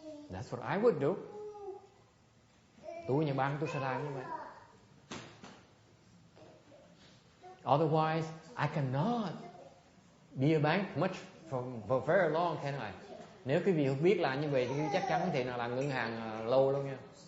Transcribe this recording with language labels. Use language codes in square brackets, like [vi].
[en] That's what I would do. [vi] Tôi nhà băng tôi sẽ làm như vậy. [en] Otherwise, I cannot be a bank much for very long, can I? [vi] Nếu quý vị không biết làm như vậy thì chắc chắn không thể nào làm ngân hàng lâu đâu nha.